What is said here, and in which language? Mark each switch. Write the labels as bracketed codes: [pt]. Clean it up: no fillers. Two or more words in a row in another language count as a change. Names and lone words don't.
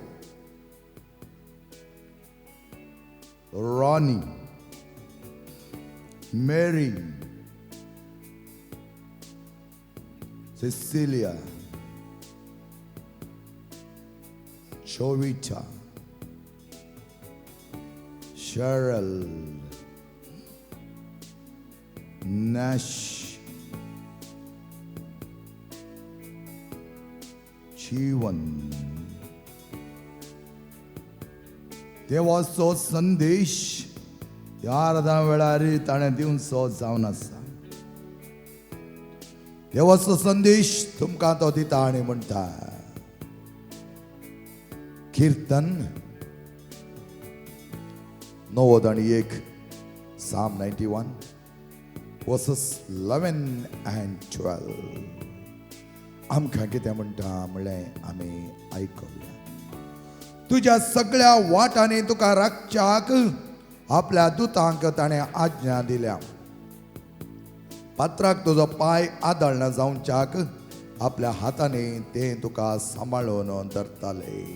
[kok] Ronnie, Mary, Cecilia, Chovita, Cheryl, Nash, Chiwan, देवाचो संदेश ह्या अर्धा वेळार ताणें दिवचो जावन आसा. देवाचो संदेश तुमकां तो दिता आनी म्हणटा कीर्तन 91 [en] Psalm 91 verses 11 and 12. [kok] आमकां कितें म्हणटा म्हणलें आमी आयकूया. तुज्या सगळ्या वाटांनी तुका राखच्याक आपल्या दुतांक ताणें आज्ञा दिल्या. पात्राक तुजो पाय आदळना जावच्याक आपल्या हातांनी तें तुका सांबाळून धरताले.